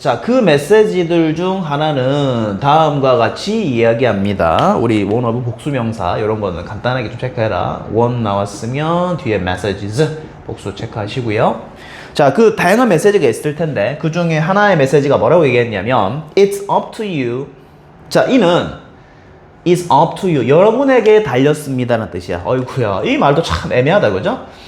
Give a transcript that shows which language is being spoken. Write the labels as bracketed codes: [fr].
[ko] 자, 그 메시지들 중 하나는 다음과 같이 이야기합니다. 우리 one of 복수명사 이런 거는 간단하게 좀 체크해라. one 나왔으면 뒤에 messages 복수 체크하시고요. 자, 그 다양한 메시지가 있을 텐데 그 중에 하나의 메시지가 뭐라고 얘기했냐면 [en] It's up to you. [ko] 자, 이는 [en] It's up to you. [ko] 여러분에게 달렸습니다라는 뜻이야. 어이구야, 이 말도 참 애매하다, 그죠?